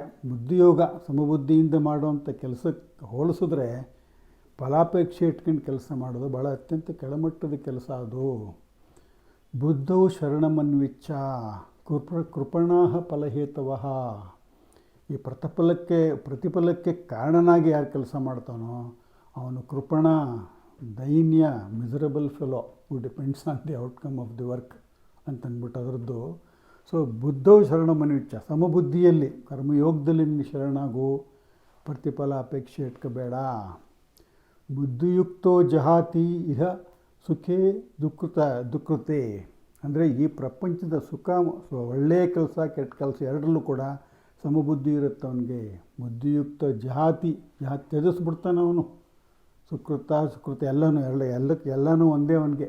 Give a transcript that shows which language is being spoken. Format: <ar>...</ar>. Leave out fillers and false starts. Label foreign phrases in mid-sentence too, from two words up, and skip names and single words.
<kn>ಬುದ್ಧಿಯೋಗ ಸಮಬುದ್ಧಿಯಿಂದ ಮಾಡುವಂಥ ಕೆಲಸಕ್ಕೆ ಹೋಲಿಸಿದ್ರೆ ಫಲಾಪೇಕ್ಷೆ ಇಟ್ಕೊಂಡು ಕೆಲಸ ಮಾಡೋದು ಭಾಳ ಅತ್ಯಂತ ಕೆಳಮಟ್ಟದ ಕೆಲಸ ಅದು.</kn> <sa>ಬುದ್ಧೌ ಶರಣಮನ್ವಿಚ್ಛ ಕೃಪಣಾಃ ಫಲಹೇತವಃ.</sa> <kn>ಈ ಪ್ರತಿಫಲಕ್ಕೆ ಕಾರಣನಾಗಿ ಯಾರು ಕೆಲಸ ಮಾಡ್ತಾನೋ ಅವನು ಕೃಪಣ, ದೈನ್ಯ,</kn> <en>Miserable fellow who depends on the outcome of the work</en> <kn>ಅಂತಂದ್ಬಿಟ್ಟು ಅದರದ್ದು. ಸೊ</kn> <sa>ಬುದ್ಧವು ಶರಣಮನ್ವಿಚ್ಛ,</sa> <kn>ಸಮಬುದ್ಧಿಯಲ್ಲಿ ಕರ್ಮಯೋಗದಲ್ಲಿ ನೀನು ಶರಣಾಗು, ಪ್ರತಿಫಲ ಅಪೇಕ್ಷೆ ಇಟ್ಕೋಬೇಡ.</kn> <sa>ಬುದ್ಧಿಯುಕ್ತೋ ಜಹಾತಿ ಇಹ ಸುಖೇ ದುಃಖತೆ.</sa> <kn>ಅಂದರೆ ಈ ಪ್ರಪಂಚದ ಸುಖ, ಒಳ್ಳೆಯ ಕೆಲಸ ಕೆಟ್ಟ ಕೆಲಸ ಎರಡರಲ್ಲೂ ಕೂಡ ಸಮಬುದ್ಧಿ ಇರುತ್ತೆ ಅವನಿಗೆ.</kn> <sa>ಬುದ್ಧಿಯುಕ್ತ ಜಹಾತಿ</sa> <kn>ತ್ಯಜಿಸ್ಬಿಡ್ತಾನೆ ಅವನು. ಸುಕೃತ ಎಲ್ಲನೂ ಒಂದೇ ಅವನಿಗೆ.</kn>